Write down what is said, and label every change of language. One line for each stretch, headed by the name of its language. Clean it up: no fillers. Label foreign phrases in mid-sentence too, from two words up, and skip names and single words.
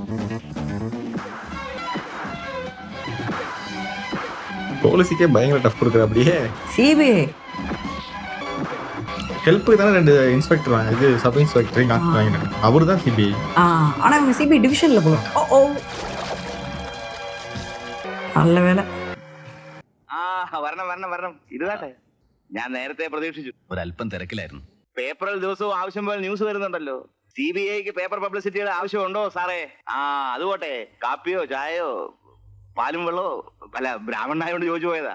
Tamil: போலீஸுக்கே பயங்கர டஃப் கொடுக்குற. அப்படியே CBI ஹெல்ப்புக்கு தானே 2 இன்ஸ்பெக்டர் வாங்க, இது
English: sub inspector
Tamil: வாங்கினாங்க. அவரு தான் CBI. ஆனா இவங்க CBI டிவிஷன்ல போல. ஓ நல்ல வேலை.
Malayalam: വരണം ഇരുതാട്ടെ. ഞാൻ നേരത്തെ പ്രതീക്ഷിച്ചു. ഒരല്പം തിരക്കിലായിരുന്നു. പേപ്പറിൽ ദിവസവും ആവശ്യം പോലെ ന്യൂസ് വരുന്നുണ്ടല്ലോ. CBIക്ക്
English: paper publicity
Malayalam: ആവശ്യമുണ്ടോ സാറേ? അതുപോട്ടെ, കാപ്പിയോ ചായയോ പാലും വെള്ളമോ അല്ല ബ്രാഹ്മണനായോണ്ട് ചോദിച്ചു പോയതാ.